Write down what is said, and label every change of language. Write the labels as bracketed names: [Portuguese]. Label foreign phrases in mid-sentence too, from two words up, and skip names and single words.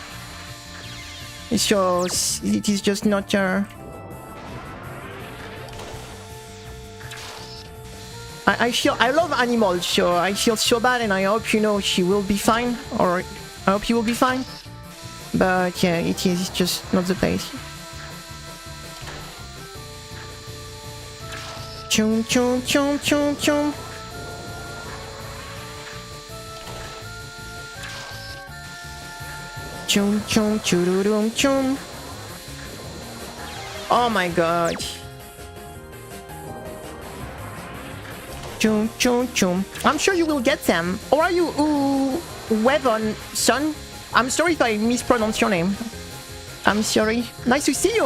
[English] So it is just not I love animals, so I feel so bad, and I hope she will be fine, or I hope you will be fine. But yeah, it is just not the place. Chum chum chum chum chum. Chum chum chururum chum. Oh my god. Chum chum chum. I'm sure you will get them. Or are you Webon son? I'm sorry if I mispronounce your name. I'm sorry. Nice to see you.